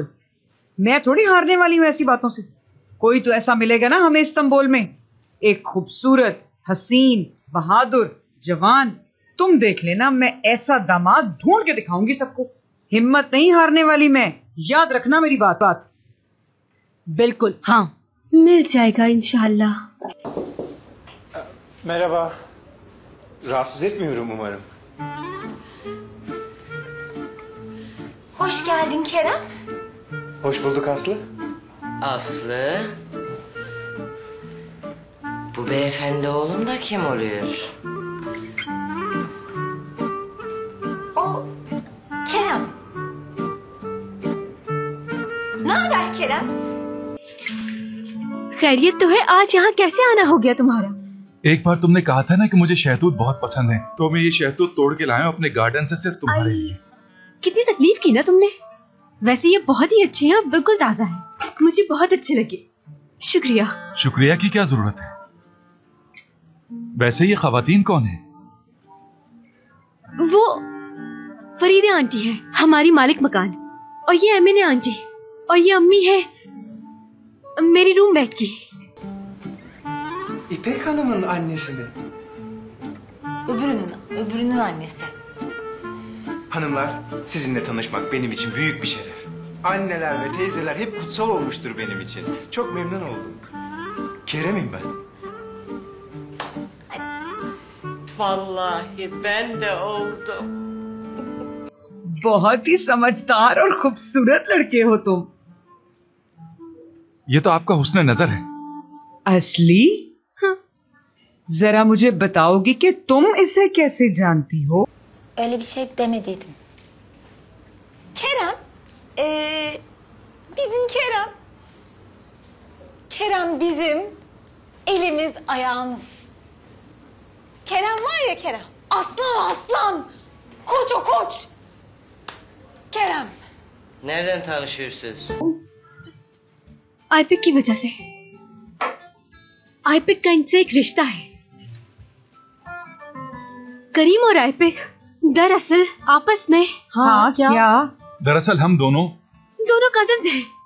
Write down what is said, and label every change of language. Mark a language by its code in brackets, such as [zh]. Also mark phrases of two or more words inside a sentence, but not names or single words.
[hi] मैं थोड़ी हारने वाली हूँ ऐसी बातों से। कोई तो ऐसा मिलेगा ना हमें इस्तांबुल में, एक खूबसूरत, हसीन, बहादुर, जवान। तुम देख लेना, मैं ऐसा दामाद ढूंढ के दिखाऊंगी सबको। हिम्मत नहीं हारने वाली मैं, याद रखना मेरी बात। बिल्कुल, हाँ, मिल जाएगा इंशाल्लाह। [tr] Merhaba. Rahatsız etmiyorum umarım. Hoş geldin Kerem. Hoş bulduk Aslı. Aslı. Bu beyefendi oğlum da kim oluyor? O Kerem. Ne haber Kerem? [hi] खैरियत तो है। आज यहाँ कैसे आना हो गया तुम्हारा? एक बार तुमने कहा था ना कि मुझे शहतूत बहुत पसंद है, तो मैं ये शहतूत तोड़ के लाया हूं अपने गार्डन से सिर्फ तुम्हारे लिए। कितनी तकलीफ की ना तुमने। वैसे ये बहुत ही अच्छे हैं और बिल्कुल ताजा है। मुझे बहुत अच्छे लगे। शुक्रिया। शुक्रिया की क्या जरूरत है? वैसे ये खवातीन कौन है? फरीदे आंटी है हमारी मालिक मकान, और ये एमिने आंटी, और ये अम्मी है मेरी रूममेट की। [tr] İpek Hanım'ın annesi mi? Öbürünün annesi. Hanımlar, sizinle tanışmak benim için büyük bir şeref. Anneler ve teyzeler hep kutsal olmuştur benim için. Çok memnun oldum. Kerem'im ben. Vallahi ben de oldum. [hi] बहुत ही समझदार और खूबसूरत लड़के हो तुम। ये तो आपका हुस्न नजर है। असली? जरा मुझे बताओगी कि तुम इसे कैसे जानती हो? [tr] Öyle bir şey demediydim. Kerem, bizim Kerem. Kerem bizim elimiz ayağımız. Kerem var ya Kerem, aslan aslan, koç o koç. Kerem. Nereden tanışıyorsunuz? [hi] आईपिक की वजह से। आईपिक का इनसे एक रिश्ता है। करीम और आईपिक दरअसल आपस में। हाँ क्या? दरअसल हम दोनों कजन हैं।